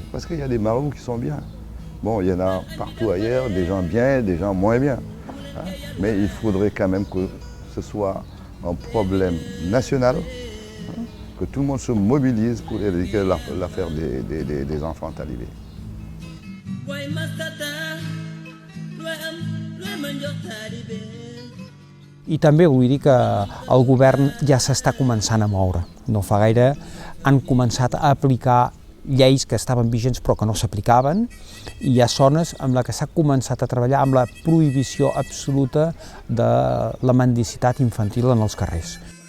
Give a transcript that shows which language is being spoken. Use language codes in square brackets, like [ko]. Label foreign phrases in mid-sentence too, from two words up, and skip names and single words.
[fr] Parce qu'il y a des marabouts qui sont bien. Bon, il y en a partout ailleurs, des gens bien, des gens moins bien. Hein, mais il faudrait quand même que ce soit un problème national, hein, que tout le monde se mobilise pour éradiquer l'affaire des enfants talibés. [ca] I també vull dir que el govern ja s'està començant a moure. No fa gaire han començat a aplicar lleis que estaven vigents però que no s'aplicaven, i hi ha zones amb la que s'ha començat a treballar amb la prohibició absoluta de la mendicitat infantil en els carrers.